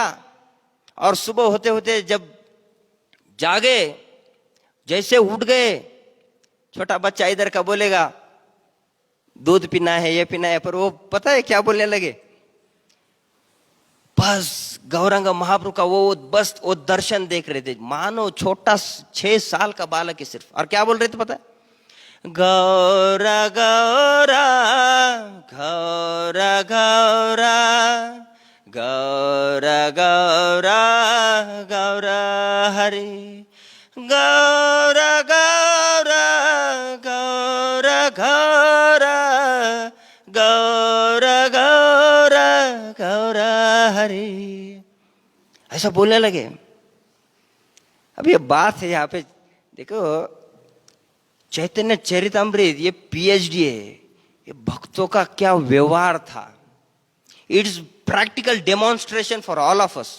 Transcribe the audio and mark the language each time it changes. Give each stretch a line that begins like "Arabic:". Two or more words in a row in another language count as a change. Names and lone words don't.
Hindi: और सुबह होते होते जब जागे, जैसे उठ गए, छोटा बच्चा इधर का बोलेगा दूध पीना है, ये पीना है, पर वो पता है क्या बोलने लगे, बस गौरंग महाप्रभु का वो बस वो दर्शन देख रहे थे, मानो छोटा 6 साल का बालक है सिर्फ। और क्या बोल रहे थे पता है, गौरा गौरा गौरा गौरा गौरा गौरा गौरा हरे, गौरा गौरा गौरा गौरा गौरा गौरा गौरा हरे, ऐसा बोलने लगे। अब ये बात है यहाँ पे देखो, चैतन्य चरितामृत ये पीएचडी है, ये भक्तों का क्या व्यवहार था।
English: it's practical demonstration for all of us.